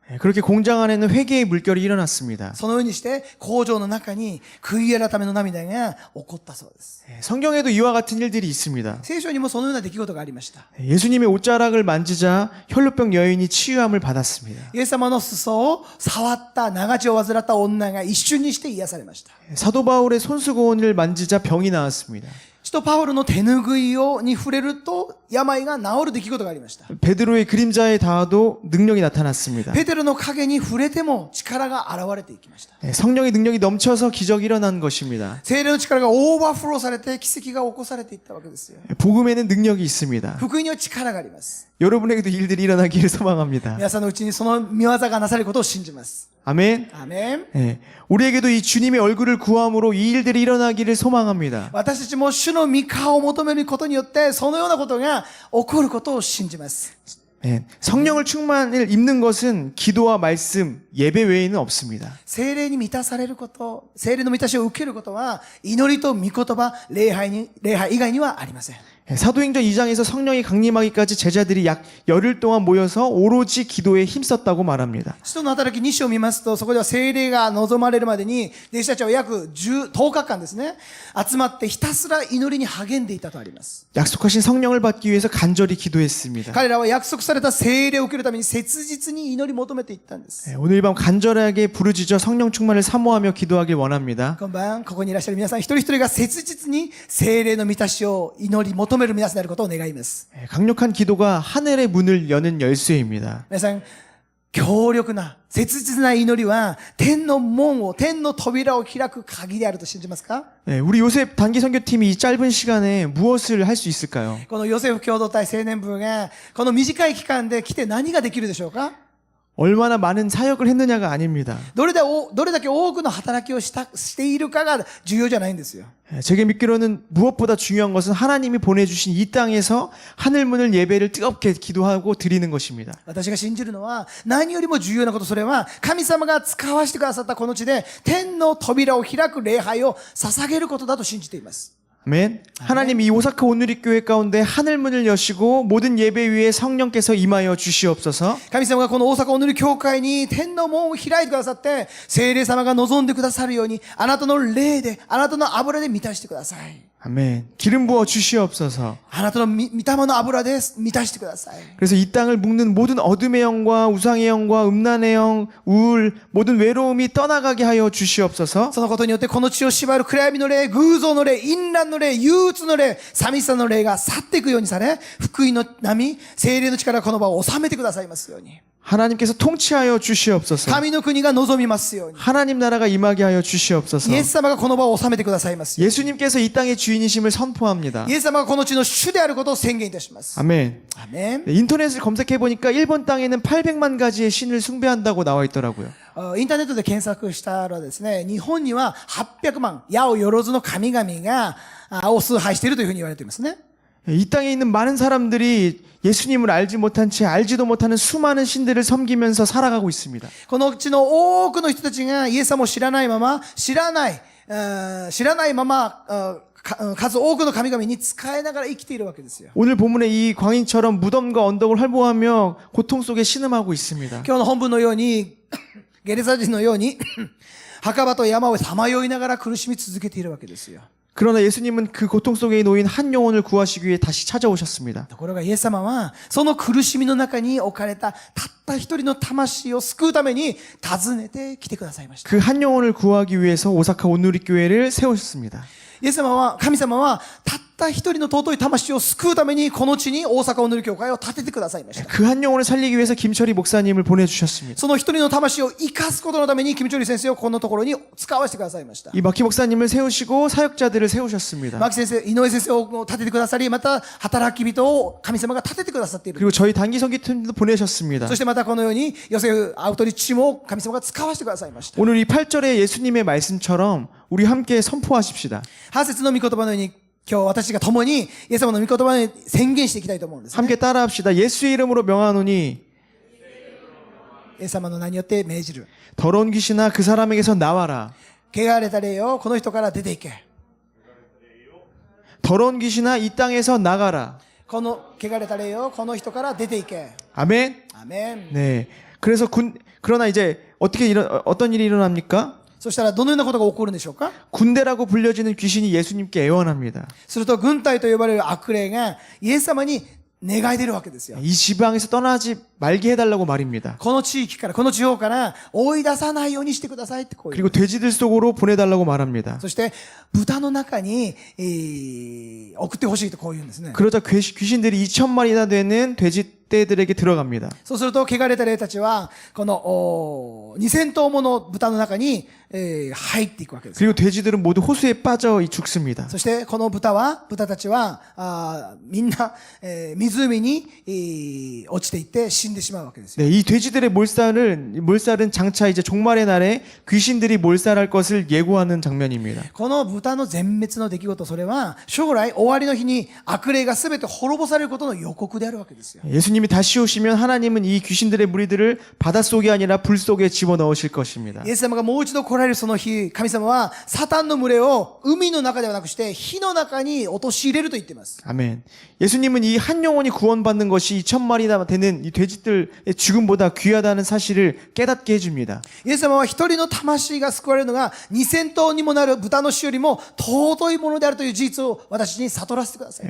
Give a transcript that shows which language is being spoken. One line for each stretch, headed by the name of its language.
Korean: 그렇게 공장 안에는 회개의 물결이 일어났습니다.
Japanese: そのようにして工場の中に悔い改めの涙が起こったそうです。
Korean: 성경에도 이와 같은 일들이 있습니다.
Japanese: 聖書にもそのような出来事がありました。
Korean: 예수님의 옷자락을 만지자 혈루병 여인이 치유함을 받았습니다.
Japanese: イエス様の裾を触った長血を患った女が一瞬にして癒されました。
Korean: 사도 바울의 손수건을 만지자 병이 나았습니다.
Japanese: 使徒パウロの手ぬぐいに触れると病が治る出来事がありました。
Korean: 베드로의 그림자에 닿아도 능력이 나타났습니다.
Japanese: ペテロの影に触れても力が現れていきました。
Korean: 성령의 능력이 넘쳐서 기적이 일어난 것입니다.
Japanese: 聖霊の力がオーバーフローされて奇跡が起こされていったわけですよ。
Korean: 복음에는 능력이 있습니다.
Japanese: 福音には力があります。
Korean: 여러분에게도 일들이 일어나기를 소망합니다.
Japanese: 皆さんのうちにその御業がなされることを信じます。
Korean: 아멘.
Japanese: アーメン。
Korean: 네. 우리에게도 이 주님의 얼굴을 구함으로 이 일들이 일어나기를 소망합니다.
Japanese: 私たちも主の御顔を求めることによってそのようなことが起こることを信じます。
Korean: 네. 성령을 충만을 입는 것은 기도와 말씀, 예배 외에는 없습니다.
Japanese: 聖霊に満たされること、聖霊の満たしを受けることは祈りと御言葉、礼拝以外にはありません。
Korean: 사도행전 2장에서 성령이 강림하기까지 제자들이 약 열흘 동안 모여서 오로지 기도에 힘썼다고 말합니다.
Japanese: 使徒の働き2章を見ますと、そこでは聖霊が望まれるまでに、弟子たちは約10日間ですね、集まってひたすら祈りに励んでいたとあります。
Korean: 약속하신 성령을 받기 위해서 간절히 기도했습니다.
Japanese: 彼らは約束された聖霊を受けるために切実に祈り求めていったんです。
Korean: 오늘 밤 간절하게 부르짖어 성령 충만을 사모하며 기도하길 원합니다.
Japanese: 今晩、ここにいらっしゃる皆さん一人一人が切実に聖霊の満たしを祈り求める皆さんであることを願います。
Korean: 강력한 기도가 하늘의 문을 여는 열쇠입니다.
Japanese: 皆さん、強力な、切実な祈りは、天の扉を開く鍵であると信じますか？
Korean: 우리 요셉 단기 선교팀이 이 짧은 시간에 무엇을 할 수 있을까요?
Japanese: このヨセフ共同体青年部が、この短い期間で来て何ができるでしょうか？
Korean: 얼마나 많은 사역을 했느냐가 아닙니다.
Japanese: どれだけ多くの働きをしているかが重要じゃないんですよ。
Korean: 제게 믿기로는 무엇보다 중요한 것은 하나님이 보내주신 이 땅에서 하늘문을 예배를 뜨겁게 기도하고 드리는 것입니다.
Japanese: 私が信じるのは何よりも重要なこと、それは神様が使わせてくださったこの地で天の扉を開く礼拝を捧げることだと信じています。
Korean: 아멘. 하나님 이 오사카 온누리 교회 가운데 하늘 문을 여시고 모든 예배 위에 성령께서 임하여 주시옵소서.
Japanese: 神様がこの大阪お塗り教会に天の門を開いてくださって、聖霊様が望んでくださるように、あなたの霊で、あなたの油で満たしてください。
Korean: 아멘. 기름 부어 주시옵소서.
Japanese: あなたの御霊の油で満たしてください。
Korean: 그래서 이 땅을 묶는 모든 어둠의 영과 우상의 영과 음란의 영, 우울, 모든 외로움이 떠나가게 하여 주시옵소서.
Japanese: そのことによってこの地を縛る暗闇の霊、偶像の霊、淫乱の霊、憂鬱の霊、寂しさの霊が去っていくようにされ、福音の波、聖霊の力がこの場を収めてくださいますように。
Korean: 하나님께서 통치하여 주시옵소서.
Japanese: 神の国が望みますように。
Korean: 하나님 나라가 임하게 하여 주시옵소서.
Japanese: イエス様がこの場を収めてくださいますように。
Korean: 예수님께서 이 땅의 주인이심을 선포합니다.
Japanese: イエス様がこの地の主であることを宣言いたします。
Korean: 아멘.
Japanese: アメン。
Korean: 네, 인터넷을 검색해 보니까 일본 땅에는 800만 가지의 신을 숭배한다고 나와 있더라고요.
Japanese: インターネットで検索したらですね、日本には800万、矢をよろずの神々がを崇拝しているというふうに言われていますね。
Korean: 이 땅에 있는 많은 사람들이 예수님을 알지 못한 채 알지도 못하는 수많은 신들을 섬기면서 살아가고 있습니다.
Japanese: このうちの多くの人たちがイエス様を知らないまま、知らないまま、数多くの神々に仕えながら生きているわけですよ。
Korean: 오늘 본문의 이 광인처럼 무덤과 언덕을 활보하며 고통 속에 신음하고 있습니다.
Japanese: 今日の本文のように、ゲレサ人のように、墓場と山をさまよいながら苦しみ続けているわけですよ。
Korean: 그러나 예수님은 그 고통 속에 놓인 한 영혼을 구하시기 위해 다시 찾아오셨습니다.
Japanese: ところがイエス様は、その苦しみの中に置かれたたった一人の魂を救うために訪ねてきてくださいました。
Korean: 그 한 영혼을 구하기 위해서 오사카 온누리 교회를 세우셨습니다.
Japanese: イエス様は、神様は、たった一人の尊い魂を救うために、この地に大阪お塗り教会を建ててくださいました。
Korean: 그 한 영혼을 살리기 위해서 김철희 목사님을 보내주셨습니다.
Japanese: その一人の魂を生かすことのために、キムチョリ先生をこのところに使わせてくださいました。
Korean: 이 마키 목사님을 세우시고 사역자들을 세우셨습니다.
Japanese: 牧先生、井上先生を立ててくださり、また働き人を神様が立ててくださっている。
Korean: 그리고 저희 단기 선교팀도 보내셨습니다.
Japanese: そしてまたこのように、ヨセフアウトリッチも神様が使わせてくださいました。
Korean: 오늘 이 8절의 예수님의 말씀처럼 우리 함께 선포하십시다.
Japanese: 8節の御言葉のように、今日私が共に、イエス様の御言葉に宣言していきたいと思うんですね。
Korean: 함께 따라합시다. 예수의 이름으로 명하노니
Japanese: イエス様の名によって命じる。
Korean: 더러운 귀신아 그 사람에게서 나와라.
Japanese: 汚れた霊よ、この人から出ていけ。
Korean: 더러운 귀신아 이 땅에서 나가라.
Japanese: この汚れた霊よ、この人から出ていけ。
Korean: 아멘.
Japanese: アメン。
Korean: 네. 그러나 이제 어떤 일이 일어납니까?
Japanese: そしたらどのようなことが起こるんでしょうか。
Korean: 군대라고 불려지는 귀신이 예수님께 애원합니다.
Japanese: すると軍隊と呼ばれる悪霊がイエス様に願い出るわけですよ。
Korean: 이 지방에서 떠나지 말게 해달라고 말입니다.
Japanese: この地域から、この地方から追い出さないようにしてくださいってこういう。
Korean: 그리고 돼지들 속으로 보내달라고 말합니다.
Japanese: そして豚の中に、送ってほしいとこう言うんですね。
Korean: 그러자 귀신들이 2,000마리나 되는 돼지떼들에게 들어갑니다.
Japanese: そうすると汚れた霊たちはこの2000頭もの豚の中に、入っていくわけです。
Korean: 그리고 돼지들은 모두 호수에 빠져 죽습니다.
Japanese: そしてこの豚たちはみんな、湖に、落ちていって死んでしまうわけですよ。
Korean: 네, 이 돼지들의 몰살은 장차 이제 종말의 날에 귀신들이 몰살할 것을 예고하는 장면입니다.
Japanese: この豚の全滅の出来事、それは将来終わりの日に悪霊が全て滅ぼされることの予告であるわけですよ。
Korean: 예수님이 다시 오시면 하나님은 이 귀신들의 무리들을 바닷속이 아니라 불 속에 집어넣으실 것입니다.
Japanese: イエス様がもう一度来られるその日、神様はサタンの群れを海の中ではなくして火の中に陥れると言っています。
Korean: 아멘. 예수님은 이 한 영혼이 구원받는 것이 2,000마리나 되는 이 돼지들의 죽음보다 귀하다는 사실을 깨닫게 해줍니다.
Japanese: イエス様は一人の魂が救われるのが2000頭にもなる豚の死よりも尊いものであるという事実を私に悟らせてください。